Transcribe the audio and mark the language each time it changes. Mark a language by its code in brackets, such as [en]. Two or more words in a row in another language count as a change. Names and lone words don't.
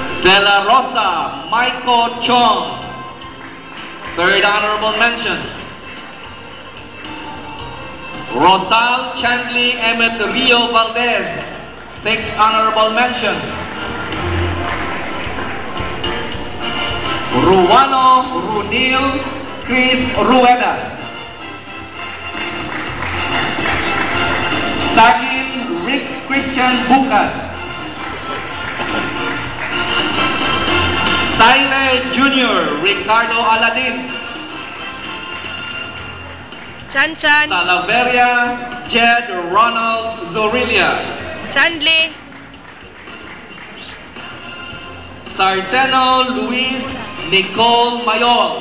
[en] De La Rosa Maiko Chong, third honorable mention. Rosal Chandli Emmet Rio Valdez, sixth honorable mention. Ruano Runil Chris Ruedas. Sagin Rick Christian Bukan. Saile Jr. Ricardo Aladin. Chan Chan. Salaveria Jed Ronald Zorilia. Chandli. Sarceno Luis Nicole Mayol.